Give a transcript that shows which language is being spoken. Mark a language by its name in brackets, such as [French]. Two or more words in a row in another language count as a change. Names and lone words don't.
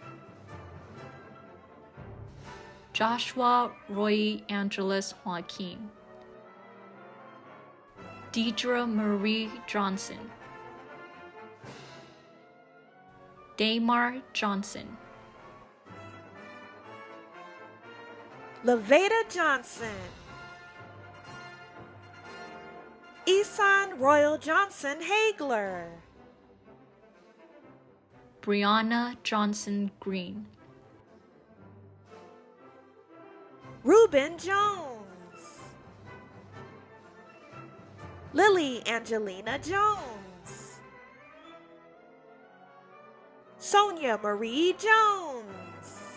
[English] Joshua Roy Angeles Joaquin, Deidre Marie Johnson, Damar Johnson, Laveda Johnson, Isan Royal Johnson Hagler, Brianna Johnson Green, Reuben Jones, Lily Angelina Jones, Sonia Marie Jones,